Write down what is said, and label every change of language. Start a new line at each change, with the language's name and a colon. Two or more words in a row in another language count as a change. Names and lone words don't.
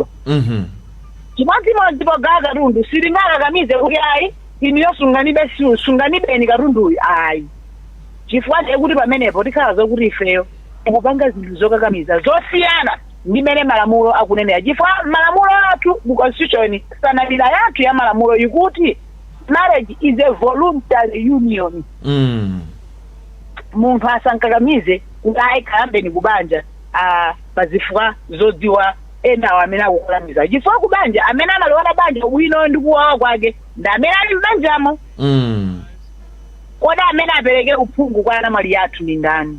Nyanja: Chimodzimodzi pogawa katundu sitingakakamize kuti ayi iniyo sunganibeni katunduyu ayi, chifukwa kuti pamenepo tikhala zokuti ifeyo tikupanga zinthu zokakamiza zosiyana ndi mene malamulo akunenera. Chifukwa malamulo athu mu constitution sanamira yathu ya malamulo ikuti
English: marriage is a voluntary union.
Nyanja: Munthu asankakamize kuti ayi kayambeni kubanja pazifukwa zodziwa enawo amene akukalamiza. Chifukwa kubanja amene amaliona banja ubwino ndi kuwawa kwake ndi amene ali mbanjamo. Kodi amene apereke uphungu kwa anamwali yathu ndi ndani?